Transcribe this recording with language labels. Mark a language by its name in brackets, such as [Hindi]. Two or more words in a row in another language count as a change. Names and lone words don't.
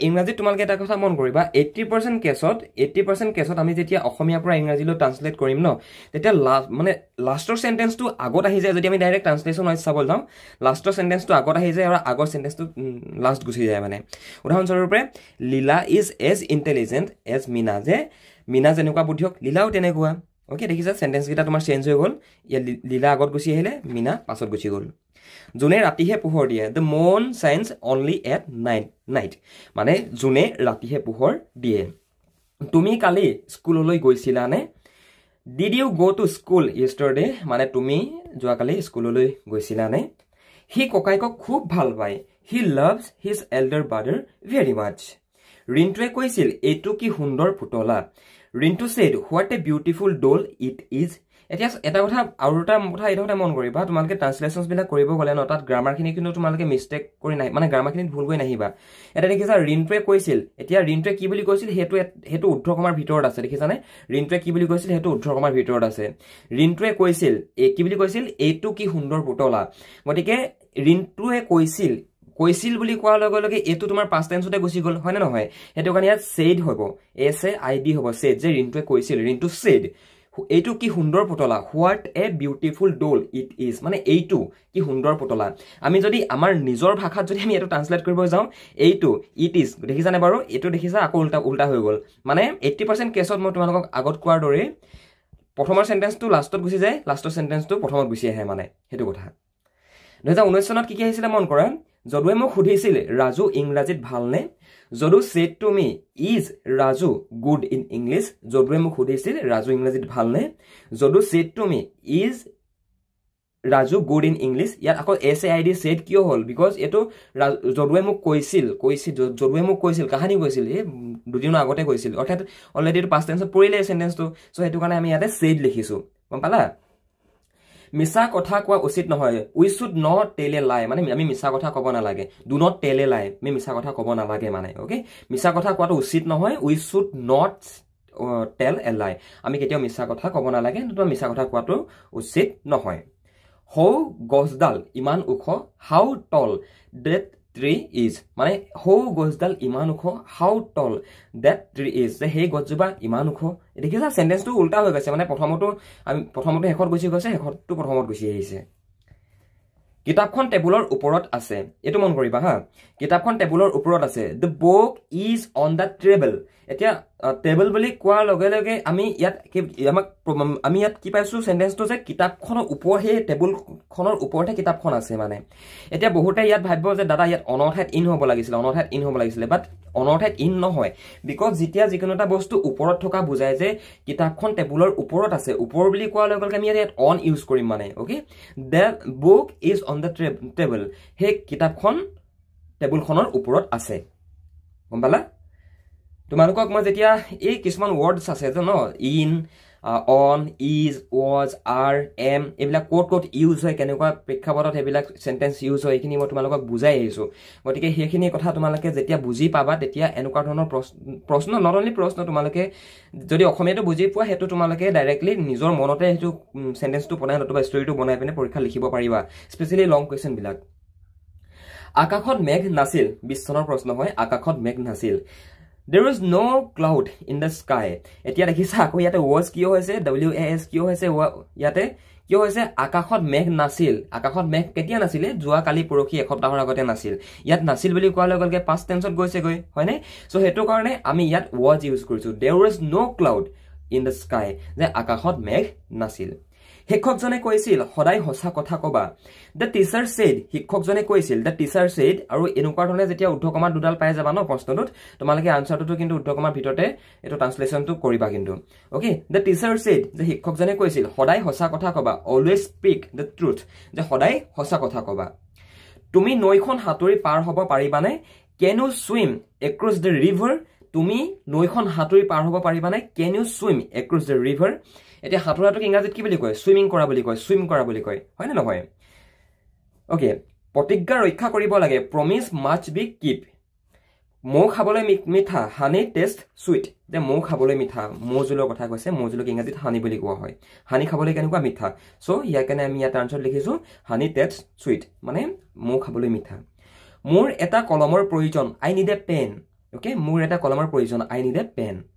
[Assamese] ইংৰাজীত তোমালোকে এটা কথা মন কৰিবা 80% কেছত আমি যেতিয়া অসমীয়াৰ পৰা ইংৰাজীলৈ ট্ৰান্সলেট কৰিম ন তেতিয়া মানে লাষ্টৰ সেন্টেন্সটো আগত আহি যায় যদি আমি [English] direct translation wise [Assamese] চাব যাওঁ লাষ্টৰ সেন্টেন্সটো আগত আহি যায় আৰু আগৰ সেন্টেন্সটো লাষ্ট গুচি যায় মানে উদাহৰণস্বৰূপে [English] Lila is as intelligent as Mina [Assamese] যে মিনা যেনেকুৱা বুদ্ধিয়ক লীলাও তেনেকুৱা অ'কে দেখিছা সেন্টেন্সকেইটা তোমাৰ চেঞ্জ হৈ গ'ল ইয়াত লীলা আগত গুচি আহিলে মিনা পাছত গুচি গ'ল যোনে ৰাতিহে পোহৰ দিয়ে [English] The moon shines only at night [Assamese] মানে যোনে ৰাতিহে পোহৰ দিয়ে তুমি কালি স্কুললৈ গৈছিলানে [English] Did you go to school yesterday [Assamese] মানে তুমি যোৱাকালি স্কুললৈ গৈছিলানে সি ককাইকক খুব ভাল পায় [English] He loves his elder brother very [Assamese] মাছ ৰিণ্টুৱে কৈছিল এইটো কি সুন্দৰ পুতলা ৰিণ্টু [English] said what a beautiful doll it is [Assamese] এতিয়া এটা কথা আৰু এটা কথা এইটো মন কৰিবা তোমালোকে ট্ৰান্সলেশ্যনবিলাক কৰিব গ'লে ন তাত গ্ৰামাৰখিনি কিন্তু তোমালোকে মিষ্টেক কৰি নাই মানে গ্ৰামাৰখিনিত ভুল কৰি নাহিবা এটা দেখিছা ৰিণ্টুৱে কৈছিল এতিয়া ৰিণ্টুৱে কি বুলি কৈছিল সেইটো উদ্ধকমাৰ ভিতৰত আছে দেখিছানে ৰিণ্টুৱে কি বুলি কৈছিল সেইটো উদ্ধকমাৰ ভিতৰত আছে ৰিণ্টুৱে কৈছিল কি বুলি কৈছিল এইটো কি সুন্দৰ পুতলা গতিকে ৰিণ্টুৱে কৈছিল বুলি কোৱাৰ লগে লগে এইটো তোমাৰ পাষ্ট টেন্সতে গুচি গ'ল হয় নে নহয় সেইটো কাৰণে ইয়াত said হ'ব SAID হ'ব said যে ৰিণ্টুৱে কৈছিল ৰিণ্টু said এইটো কি সুন্দৰ পুতলা [English] What a beautiful doll it is [Assamese] মানে এইটো কি সুন্দৰ পুতলা আমি যদি আমাৰ নিজৰ ভাষাত যদি আমি এইটো ট্ৰান্সলেট কৰিব যাওঁ এইটো [English] it is [Assamese] দেখিছানে বাৰু এইটো দেখিছা আকৌ উল্টা হৈ গ'ল মানে 80% কেছত মই তোমালোকক আগত কোৱাৰ দৰে প্ৰথমৰ সেন্টেন্সটো লাষ্টত গুচি যায় লাষ্টৰ সেন্টেন্সটো প্ৰথমত গুচি আহে মানে হেতু কথা 2019 চনত কি আহিছিল মন কৰা যদুৱে মোক সুধিছিল ৰাজু ইংৰাজীত ভালনে যদু [English] said to me is Raju good in English [Assamese] যদুৱে মোক সুধিছিল ৰাজু ইংৰাজীত ভালনে যদু [English] said to me is Raju good in English [Assamese] ইয়াত আকৌ SAID said কিয় হল because এটো যদুৱে মোক কৈছিল যদুৱে মোক কৈছিল কাহানি কৈছিল এই দুদিন আগতে কৈছিল অৰ্থাৎ অলৰেডি পাষ্ট টেন্সত পৰিলে সেন্টেন্সটো সো হেতু কাৰণে আমি ইয়াতে said লিখিছো গম পালা মিছা কথা কোৱা উচিত নহয় [English] we should not tell a lie [Assamese] মানে আমি মিছা কথা ক'ব না লাগে [English] do not tell a lie [Assamese] আমি মিছা কথা ক'ব না লাগে মানে ওকে মিছা কথা কোৱাটো উচিত নহয় [English] we should not tell a lie [Assamese] আমি কেতিয়াও মিছা কথা ক'ব না লাগে তো মিছা কথা কোৱাটো উচিত নহয় how গছডাল ইমান ওখ [English] how tall that tree is [Assamese] মানে how গছডাল ইমান ওখ [English] how tall that tree is [Assamese] যে সেই গছজোপা ইমান ওখ দেখিছা সেন্টেন্সটো উল্টা হৈ গৈছে মানে প্ৰথমতে শেষত গুচি গৈছে শেষতটো প্ৰথমত গুচি আহিছে কিতাপখন টেবুলৰ ওপৰত আছে এটো মন কৰিবা হা কিতাপখন টেবুলৰ ওপৰত আছে [English] the book is on the table [Assamese] এতিয়া টেবল বুলি কোৱাৰ লগে লগে আমি ইয়াত কি পাইছো সেন্টেন্সটো যে কিতাপখনৰ ওপৰত হে টেবুলখনৰ ওপৰতে কিতাপখন আছে মানে এতিয়া বহুতে ইয়াত ভাবিব যে দাদা ইয়াত অনঠাইত ইন হ'ব লাগিছিল বাট অনঠাইত ইন নহয় বিকজ যেতিয়া যিকোনো এটা বস্তু ওপৰত থকা বুজায় যে কিতাপখন টেবুলৰ ওপৰত আছে ওপৰ বুলি কোৱাৰ লগে লগে আমি ইয়াত অন ইউজ কৰিম মানে ওকে [English] the book is on the table [Assamese] হে কিতাপখন টেবুলখনৰ ওপৰত আছে গম পালা তোমালোকক মই যেতিয়া এই কিছুমান ওয়াৰ্ডছ আছে যে ন [English] in on is was are am [Assamese] এইবিলাক কোট ইউজ হয় কেনেকুৱা প্ৰেক্ষাপটত এইবিলাক সেন্টেন্স ইউজ হয় এইখিনি মই তোমালোকক বুজাই আহিছো গতিকে সেইখিনি কথা তোমালোকে যেতিয়া বুজি পাবা তেতিয়া এনেকুৱা ধৰণৰ প্ৰশ্ন [English] not only [Assamese] প্ৰশ্ন তোমালোকে যদি অসমীয়াটো বুজি পোৱা হেতু তোমালোকে ডাইৰেক্টলি নিজৰ মনতে হেতু সেন্টেন্সটো বনাই নতুবা ষ্টৰীটো বনাই পিনে পৰীক্ষা লিখিব পাৰিবা স্পেশালি [English] long question [Assamese] বিলাক আকাশত মেঘ নাছিল 20 চনৰ প্ৰশ্ন হয় আকাশত মেঘ নাছিল [English] There was no cloud in the sky. [Assamese] এতিয়া দেখিছা আকৌ ইয়াতে was কিয় হৈছে was কিয় হৈছে ইয়াতে কিয় হৈছে আকাশত মেঘ নাছিল আকাশত মেঘ কেতিয়া নাছিলে যোৱা কালি পৰখি এসপ্তাহৰ আগতে নাছিল ইয়াত নাছিল বুলি কোৱাৰ লগে লগে [English] past tense [Assamese] ত গৈছে গৈ হয়নে সো হেতু কাৰণে আমি ইয়াত was ইউজ কৰিছো [English] There was no cloud in the [Assamese] sky যে আকাশত মেঘ নাছিল শিক্ষকজনে কৈছিল সদায় হসা কথা কবা [English] the teacher said [Assamese] শিক্ষকজনে কৈছিল [English] the teacher said [Assamese] আৰু এনেকুৱা ধৰণে যেতিয়া উদ্ধকমা দুডাল পাই যাবা ন প্ৰশ্নটোত তোমালোকে আনসাৰটো কিন্তু উদ্ধকমাৰ ভিতৰতে এটো ট্ৰান্সলেচনটো কৰিবা কিন্তু ওকে [English] the teacher said [Assamese] যে শিক্ষকজনে কৈছিল সদায় হসা কথা কবা [English] always speak the truth [Assamese] যে সদায় হসা কথা কবা তুমি নৈখন হাতুৰি পাৰ হ'ব পাৰিবানে [English] can you swim across the river [Assamese] তুমি নৈখন হাতুৰি পাৰ হ'ব পাৰিবানে [English] can you swim across the river [Assamese] এতিয়া হাতুৰাটো ইংৰাজীত কি বুলি কয় সুইমিং কৰা বুলি কয় হয় না নহয় ওকে প্ৰতিজ্ঞা ৰক্ষা কৰিব লাগে [English] promise must be keep [Assamese] মৌ খাবলৈ মিঠা [English] honey taste sweet [Assamese] যে মৌ খাবলৈ মিঠা মৌজুলৰ কথা কৈছে মৌজুলক ইংৰাজীত হানি বুলি কোৱা হয় হানি খাবলৈ কেনেকুৱা মিঠা সো ইয়াৰ কাৰণে আমি ইয়াত আনসাৰ লিখিছো [English] honey taste sweet [Assamese] মানে মৌ খাবলৈ মিঠা মোৰ এটা কলমৰ প্ৰয়োজন [English] I need a pen [Assamese] ওকে মোৰ এটা কলমৰ প্ৰয়োজন [English] I need a pen